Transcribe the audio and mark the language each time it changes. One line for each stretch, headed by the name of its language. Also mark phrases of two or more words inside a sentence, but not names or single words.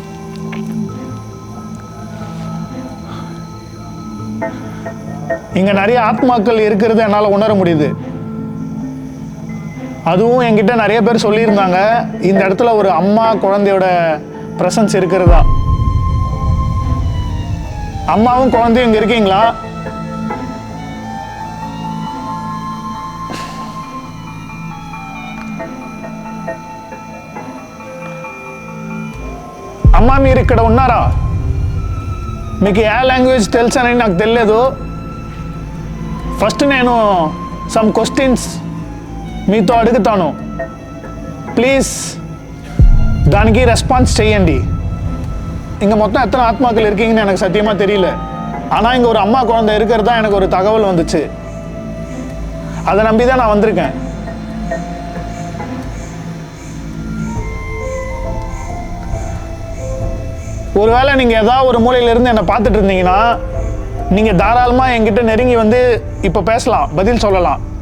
Tamil: இங்கே நிறைய ஆத்மாக்கள் இருக்கிறது என்னால் உணர முடியுது. அதுவும் என்கிட்ட நிறைய பேர் சொல்லியிருந்தாங்க, இந்த இடத்துல ஒரு அம்மா குழந்தையோட ப்ரெசன்ஸ் இருக்கிறதா. அம்மாவும் குழந்தையும் இங்க இருக்கீங்களா?
Telugu: అమ్మా మీరు ఇక్కడ ఉన్నారా? మీకు ఏ లాంగ్వేజ్ తెలుసు అని నాకు తెలియదు. ఫస్ట్ నేను
English: some questions
Telugu: మీతో అడుగుతాను. ప్లీజ్ దానికి రెస్పాన్స్ చేయండి.
Tamil: இங்கே மொத்தம் எத்தனை ஆத்மாக்கள் இருக்கீங்கன்னு எனக்கு சத்தியமாக தெரியல. ஆனால் இங்கே ஒரு அம்மா குழந்தை இருக்கிறதா எனக்கு ஒரு தகவல் வந்துச்சு. அதை நம்பி தான் நான் வந்திருக்கேன். ஒருவேளை நீங்கள் ஏதாவது ஒரு மூலையிலிருந்து என்னை பார்த்துட்டு இருந்தீங்கன்னா நீங்கள் தாராளமாக என்கிட்ட நெருங்கி வந்து இப்போ பேசலாம், பதில் சொல்லலாம்.